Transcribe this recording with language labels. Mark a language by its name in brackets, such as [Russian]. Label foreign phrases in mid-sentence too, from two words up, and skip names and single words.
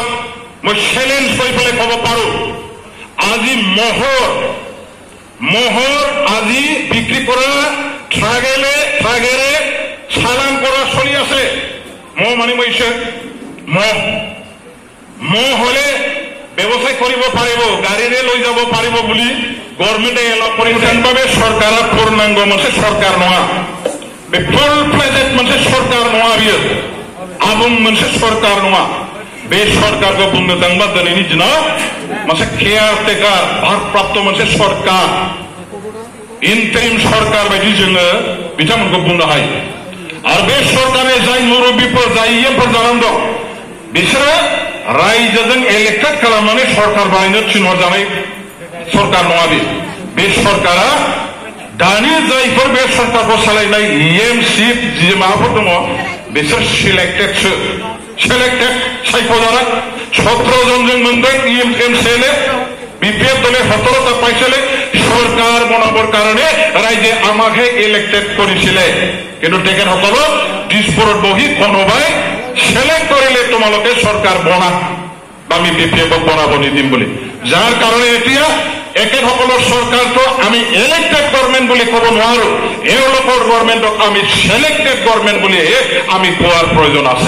[Assamese] মই চেলেঞ্জ কৰি পেলাই ক'ব পাৰো, আজি মহৰ আজি বিক্ৰী কৰা ট্ৰাগেৰে চালান কৰা চলি আছে। মহ মানে কৈছে মহ হলে ব্যৱসায় কৰিব পাৰিব, গাড়ীৰে লৈ যাব পাৰিব বুলি গভৰ্ণমেণ্টে এলাউ কৰিছে। [Bangla] বাবে সরকারের পূর্ণাঙ্গ [Bodo] मोनसे सरकार नङा, बे [English] full fledged [Bodo] मोनसे सरकार नङा, बियो आबुं मोनसे सरकार नङा। बे सरकारखौ बुंनो थाङोबा दिनैनि दिनाव मोनसे केयारटेकार भारप्राप्त मोनसे सरकार, इन्टारिम सरकार बायदि जोङो बिथांमोनखौ बुंनो हायो। आरो बे सरकारनि जाय मुरब्बीफोर जाय इएमफोर जानानै दं बिसोरो रायजोजों इलेक्टेड खालामनानै सरकार बानायनो थिनहरजानाय सरकार नङा। बे सरकारा दानि जायफोर बे सरकारखौ सालायनाय इएमसि जि माबाफोर दङ बिसोर सिलेक्टेड सायख'जानाय 17 जनजों मोनदों एमसिएलए, [Assamese] বিপিএফ দলে 17টা পাইছিলে। সরকার বনাবৰ কাৰণে ৰাইজে আমাকহে ইলেক্টেড কৰিছিলে, কিন্তু তেখেতসকলক দিছপুৰত বহি কোনোবাই সিলেক্ট কৰিলে তোমালোকে চৰকাৰ বনা বা আমি বিপিএফক বনাব নিদিম বুলি। যাৰ কাৰণে এতিয়া একেসকলৰ চৰকাৰটো আমি ইলেক্টেড গভৰ্ণমেণ্ট বুলি ক'ব নোৱাৰো, এওঁলোকৰ গভৰ্ণমেণ্টক আমি সিলেক্টেড গভৰ্ণমেণ্ট বুলিহে আমি কোৱাৰ প্ৰয়োজন আছে।